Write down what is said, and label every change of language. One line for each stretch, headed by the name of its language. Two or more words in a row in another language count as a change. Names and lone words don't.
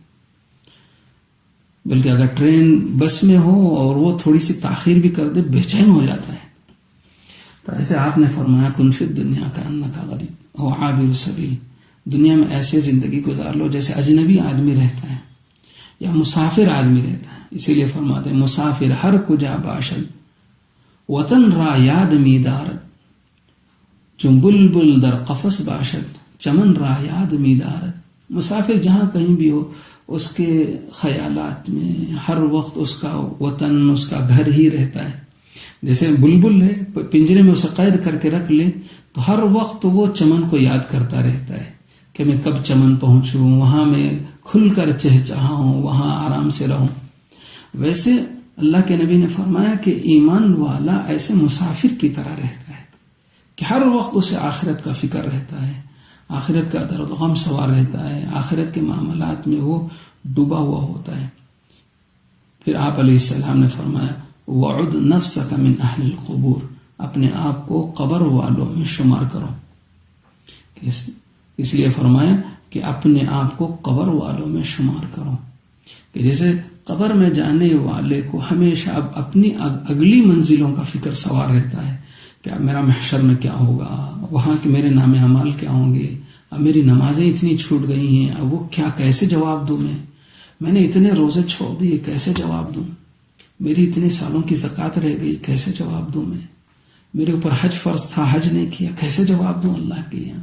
Urdu: بلکہ اگر ٹرین بس میں ہو اور وہ تھوڑی سی تاخیر بھی کر دے بے چین ہو جاتا ہے. تو ایسے آپ نے فرمایا
Arabic: کن فی الدنیا کانک غریب او عابر سبیل،
Urdu: دنیا میں ایسے زندگی گزار لو جیسے اجنبی آدمی رہتا ہے. یا مسافر آدمی رہتا ہے، اسی لیے فرماتے ہیں
Persian: مسافر ہر کجا باشد وطن را یاد می دارد، چون بلبل در قفس باشد چمن را یاد می دارد.
Urdu: مسافر جہاں کہیں بھی ہو اس کے خیالات میں ہر وقت اس کا وطن، اس کا گھر ہی رہتا ہے. جیسے بلبل ہے، پنجرے میں اسے قید کر کے رکھ لے تو ہر وقت وہ چمن کو یاد کرتا رہتا ہے کہ میں کب چمن پہنچوں، وہاں میں کھل کر چہچہاؤں، وہاں آرام سے رہوں. ویسے اللہ کے نبی نے فرمایا کہ ایمان والا ایسے مسافر کی طرح رہتا ہے کہ ہر وقت اسے آخرت کا فکر رہتا ہے، آخرت کا درد و غم سوار رہتا ہے، آخرت کے معاملات میں وہ ڈوبا ہوا ہوتا ہے. پھر آپ
Arabic: علیہ السلام
Urdu: نے فرمایا
Arabic: وَعُدْ نَفْسَكَ مِنْ أَهْلِ الْقُبُورِ،
Urdu: اپنے آپ کو قبر والوں میں شمار کرو. اس لیے فرمایا کہ اپنے آپ کو قبر والوں میں شمار کرو، کہ جیسے قبر میں جانے والے کو ہمیشہ اب اپنی اگلی منزلوں کا فکر سوار رہتا ہے کہ اب میرا محشر میں کیا ہوگا، وہاں کے میرے نام اعمال کیا ہوں گے، اب میری نمازیں اتنی چھوٹ گئی ہیں، اب وہ کیا کیسے جواب دوں، میں نے اتنے روزے چھوڑ دیے کیسے جواب دوں، میری اتنے سالوں کی زکوٰۃ رہ گئی کیسے جواب دوں، میرے اوپر حج فرض تھا حج نہیں کیا کیسے جواب دوں اللہ کے یہاں.